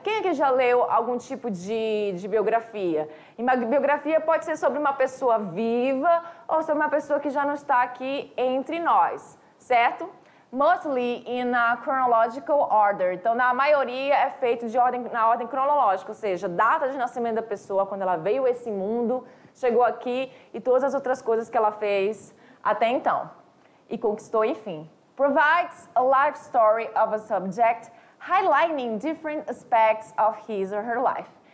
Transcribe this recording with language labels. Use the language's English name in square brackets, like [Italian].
[Portuguese] Quem aqui já leu algum tipo de biografia? E uma biografia pode ser sobre uma pessoa viva ou sobre uma pessoa que já não está aqui entre nós, certo? [English] Mostly in a chronological order. [Portuguese] Então, na maioria é feito na ordem cronológica, ou seja, data de nascimento da pessoa, quando ela veio a esse mundo, chegou aqui e todas as outras coisas que ela fez até então. E conquistou, enfim. [English] Provides a life story of a subject, highlighting different aspects of his or her life.